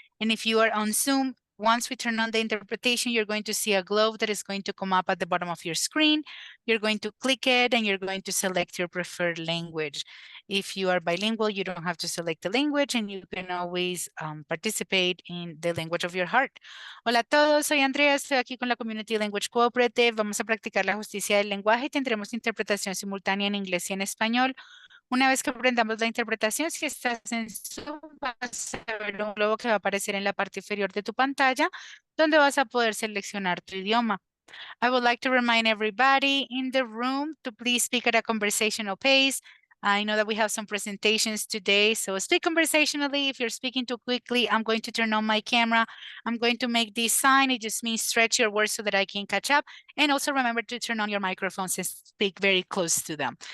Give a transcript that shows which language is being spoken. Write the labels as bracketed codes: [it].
[en] And if you are on Zoom, once we turn on the interpretation, you're going to see a globe that is going to come up at the bottom of your screen. You're going to click it and you're going to select your preferred language. If you are bilingual, you don't have to select the language and you can always participate in the language of your heart. [es] Hola a todos, soy Andrea, estoy aquí con la Community Language Cooperative. Vamos a practicar la justicia del lenguaje y tendremos interpretación simultánea en inglés y en español. Una vez que aprendamos la interpretación, si estás en Zoom, vas a ver un globo que va a aparecer en la parte inferior de tu pantalla, donde vas a poder seleccionar tu idioma. [en] I would like to remind everybody in the room to please speak at a conversational pace. I know that we have some presentations today, so speak conversationally. If you're speaking too quickly, I'm going to turn on my camera. I'm going to make this sign. It just means stretch your words so that I can catch up. And also remember to turn on your microphones and speak very close to them.